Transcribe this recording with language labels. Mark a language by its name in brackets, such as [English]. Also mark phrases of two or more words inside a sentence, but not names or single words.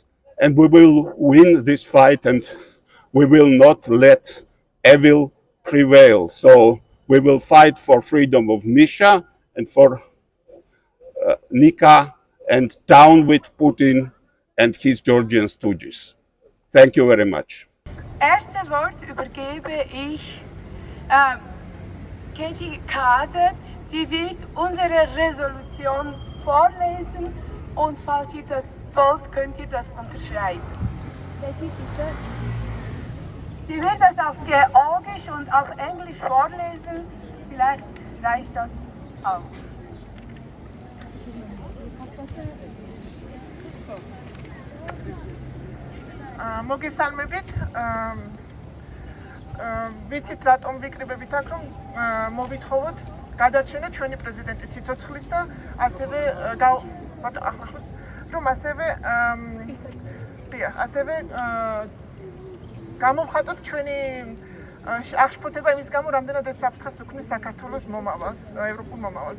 [English] And we will win this fight, and we will not let evil prevail. So we will fight for freedom of Misha and for Nika, and down with Putin and his Georgian stooges. Thank you very much. [German] Erste Wort übergebe ich Katie Kade. Sie wird unsere Resolution vorlesen, und falls ihr das wollt, könnt ihr das unterschreiben. Katie, bitte. Sie wird das auf Georgisch und auf Englisch vorlesen. Vielleicht reicht das auch. [Georgian] მოგესალმებით. ვიცით რატომ ვიკრიბებით აქ, რომ მოვითხოვოთ გადარჩენა ჩვენი პრეზიდენტის სიცოცხლის და ასევე ასევე გამოვხატოთ ჩვენი აღშფოთება იმის გამო, რამდენად ეს საფრთხეს უქმნის საქართველოს მომავალს, ევროპულ მომავალს.